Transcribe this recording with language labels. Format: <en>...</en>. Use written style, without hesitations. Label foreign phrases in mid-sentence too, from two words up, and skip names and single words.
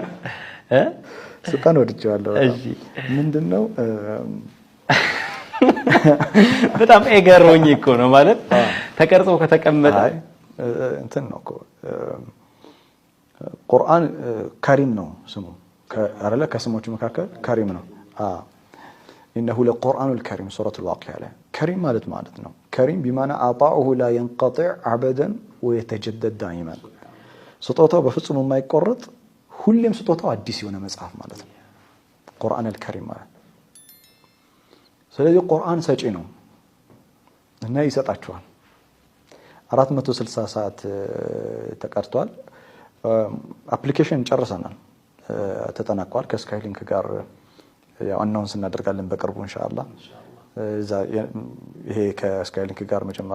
<am>ስልጣን ወድጄዋለሁ። እሺ ምንድነው በጣም ኤገሮኝ እኮ ነው ማለት ተቀርጾ ከተቀመጠ እንትን ነው እኮ</am> <ar>قرآن كريم</ar> <am>ነው ስሙ አይደለ? ከስሞቹ መካከል ከሪም ነው።</am> <ar>إنه لقرآن الكريم سورة الواقعة</ar> <am>كريم ማለት ነው።</am> <ar>كريم بمعنى عطاؤه لا ينقطع أبدا ويتجدد دائما</ar> <am>ስጦታው በፍጹም የማይቆረጥ ሁሌም ስጦታው አዲስ የሆነ መጽሐፍ ማለት ነው</am> <ar>القرآن الكريم</ar> <am>ማለት። ስለዚህ ቁርአን ሰጪ ነው እና ይሰጣችኋል። 460 ሰዓት ተቀርቷል። አፕሊኬሽን ጨርሰናል፣ ተጠናቋል። ከስካይሊንክ ጋር ያው አናውንስ እናደርጋለን በቅርቡ</am> <ar>إن شاء الله።</ar> <am>ይሄ ከስካይሊንክ ጋር መጀመሪያ</am>